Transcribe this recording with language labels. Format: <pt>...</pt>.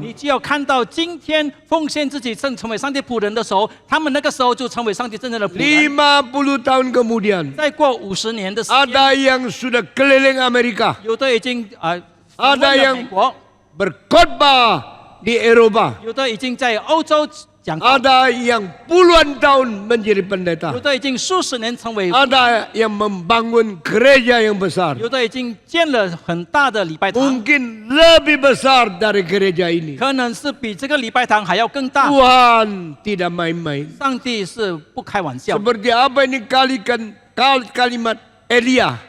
<zh>你只有看到今天奉献自己成为上帝仆人的时候，他们那个时候就成为上帝真正的仆人。</zh> <id>50 tahun kemudian</id> <zh>再过50年的时间，</zh> <id>ada yang sudah keliling Amerika,</id> <zh>有的已经啊访问了</zh> <id>yang</id> <zh>美国，</zh> <id>berkhotbah di Eropa,</id> <zh>有的已经在欧洲讲道，</zh> <id>ada yang puluhan tahun menjadi pendeta,</id> <zh>有的已经数十年成为，</zh> <id>ada yang membangun gereja yang besar,</id> <zh>有的已经建了很大的礼拜堂，</zh> <id>mungkin lebih besar dari gereja ini.</id> <zh>可能是比这个礼拜堂还要更大。</zh> <id>Tuhan tidak main-main.</id> <zh>上帝是不开玩笑，</zh> <id>Seperti apa ini kalimat Elia.</id>